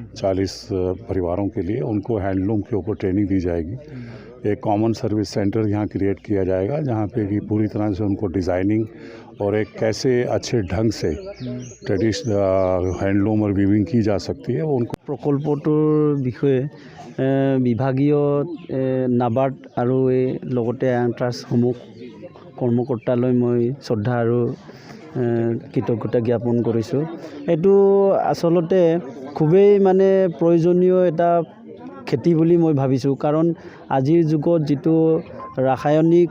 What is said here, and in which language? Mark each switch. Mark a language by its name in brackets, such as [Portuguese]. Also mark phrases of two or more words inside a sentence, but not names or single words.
[Hindi] 40 परिवारों के लिए उनको हैंडलूम के ऊपर ट्रेनिंग दी जाएगी। एक [English] common service centre [Hindi] यहाँ क्रिएट किया जाएगा, जहाँ पे कि पूरी तरह से उनको डिज़ाइनिंग और एक कैसे अच्छे ढंग से [English] traditional handloom [Hindi] और वीविंग की जा सकती है, वो उनको [Assamese] प्रकल्पটোৰ বিষয়ে বিভাগীয় নাবাৰ্ড আৰু এই লগতে আন্তঃৰাষ্ট্ৰীয়সমূহ কৰ্মকৰ্তালৈ মই শ্ৰদ্ধা আৰু কৃতজ্ঞতা জ্ঞাপন কৰিছোঁ। এইটো আচলতে খুবেই মানে প্ৰয়োজনীয় এটা খেতি বুলি মই ভাবিছোঁ, কাৰণ আজিৰ যুগত যিটো ৰাসায়নিক